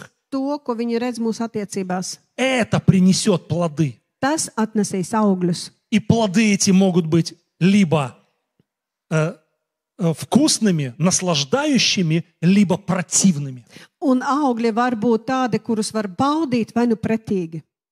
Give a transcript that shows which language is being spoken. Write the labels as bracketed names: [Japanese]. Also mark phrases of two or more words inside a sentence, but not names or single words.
[Russian] отношениях. [Latvian] to, ko viņi redz mūsu attiecībās. [Russian] Это принесет плоды. [Latvian] Tas atnesīs augļus. [Russian] И плоды эти могут быть либо вкусными, наслаждающими, либо противными. [Latvian] Un augļi var būt tādi, kurus var baudīt, vai nu pretīgi.